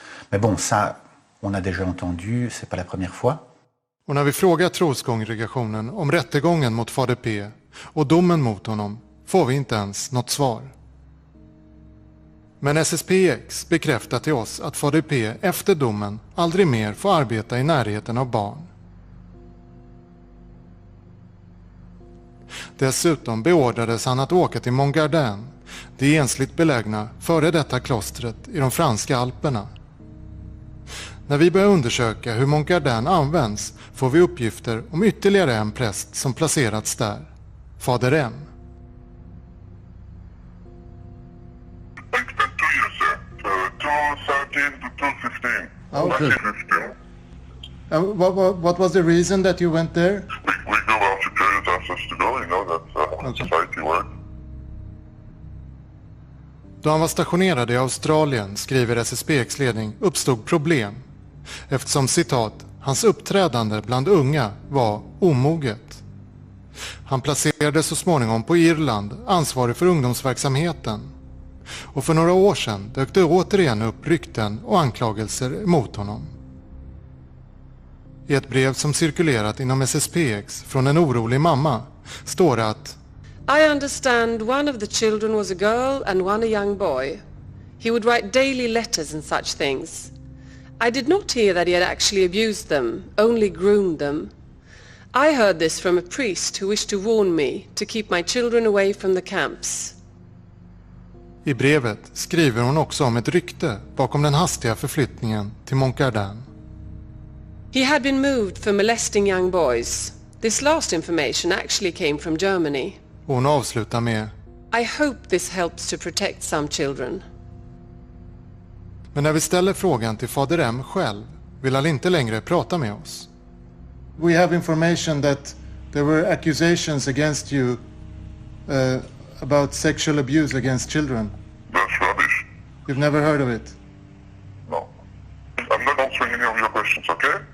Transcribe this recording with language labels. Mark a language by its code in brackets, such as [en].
[fr] Mais bon, ça, on a déjà entendu, c'est pas la première fois. [sv] Och när vi frågar troskongregationen om rättegången mot fader P och domen mot honom får vi inte ens något svar. Men SSPX bekräftar till oss att fader P efter domen aldrig mer får arbeta i närheten av barn. Dessutom beordrades han att åka till Montgardin, det ensligt belägna före detta klostret i de franska alperna. När vi börjar undersöka hur Montgardin används får vi uppgifter om ytterligare en präst som placerats där, fader M. [en] Okay. What was the reason that you went there? We go out to prayers ask us to go, you know, that's how society works. [sv] Då han var stationerad i Australien, skriver SSPX ledning, uppstod problem. Eftersom, citat, hans uppträdande bland unga var omoget. Han placerades så småningom på Irland, ansvarig för ungdomsverksamheten. Och för några år sedan dök det återigen upp rykten och anklagelser mot honom. I ett brev som cirkulerat inom SSPX från en orolig mamma står det att [en] I understand one of the children was a girl and one a young boy. He would write daily letters and such things. I did not hear that he had actually abused them, only groomed them. I heard this from a priest who wished to warn me to keep my children away from the camps. [sv] I brevet skriver hon också om ett rykte bakom den hastiga förflyttningen till Montgardan. [en] He had been moved for molesting young boys. This last information actually came from Germany. [sv] Hon avslutar med [en] I hope this helps to protect some children. [sv] Men när vi ställer frågan till Fader M själv vill han inte längre prata med oss. [en] We have information that there were accusations against you about sexual abuse against children. That's rubbish. You've never heard of it? No. I'm not answering any of your questions, okay?